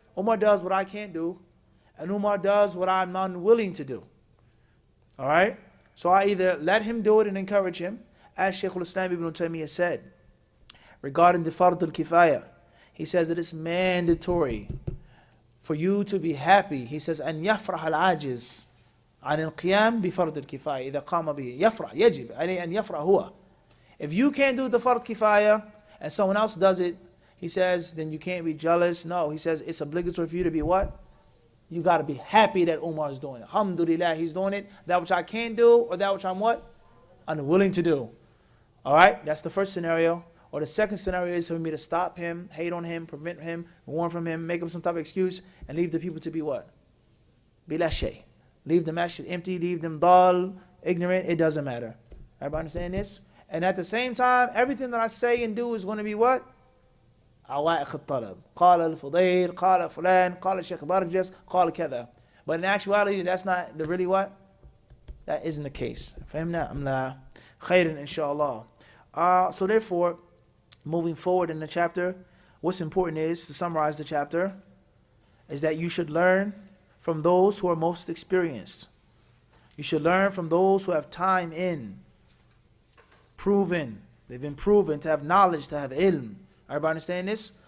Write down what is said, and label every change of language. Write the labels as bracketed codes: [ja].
[en] Umar does what I can't do. And Umar does what I'm unwilling to do. All right? So I either let him do it and encourage him, as Shaykh al-Islam ibn Taymiyyah said, regarding the fard al-kifaya. He says that it's mandatory for you to be happy. He says, [ar] أن يفرح العاجز عن القيام بفرض الكفاية إذا قام به. يفرح يجب عليه أن يفرح هو. [en] If you can't do the fard kifaya and someone else does it, he says, then you can't be jealous. No, he says it's obligatory for you to be what? You got to be happy that Umar is doing it. Alhamdulillah, he's doing it. That which I can't do or that which I'm what? Unwilling to do. All right, that's the first scenario. Or the second scenario is for me to stop him, hate on him, prevent him, warn from him, make him some type of excuse, and leave the people to be what? [ar] Bila shay. [en] Leave the masjid empty, leave them dull, ignorant, it doesn't matter. Everybody understand this? And at the same time, everything that I say and do is going to be what? [ar] عوائق الطلب. قال الفضيل, قال فلان, قال الشيخ برجس, قال كذا. [en] But in actuality, that's not the really what? That isn't the case. [ar] فهمنا أم لا؟ خير إن شاء الله. [en] So therefore, moving forward in the chapter, what's important is, to summarize the chapter, is that you should learn from those who are most experienced. You should learn from those who have time in, proven, they've been proven to have knowledge, to have ilm. Everybody understand this?